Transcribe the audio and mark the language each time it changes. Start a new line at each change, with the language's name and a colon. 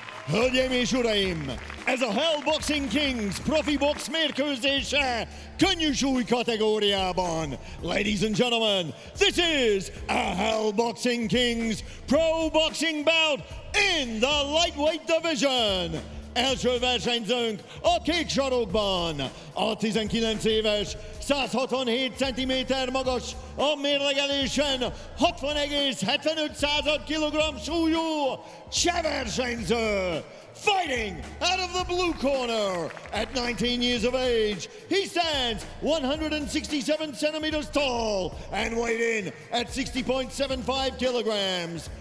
Hungarian: Hölgyeim és uraim, ez a Hell Boxing Kings profi box mérkőzése könnyű súly kategóriában.
English: Ladies and gentlemen, this is a Hell Boxing Kings pro boxing bout in the lightweight division.
Hungarian: Első versenyzőnk a kék sarokban, a 19 éves, 167 cm magas, a mérlegelésen 60,75 kg súlyú cseh versenyző.
English: Fighting out of the blue corner at 19 years of age, he stands 167 centimeters tall and weighed in at 60.75 kilograms.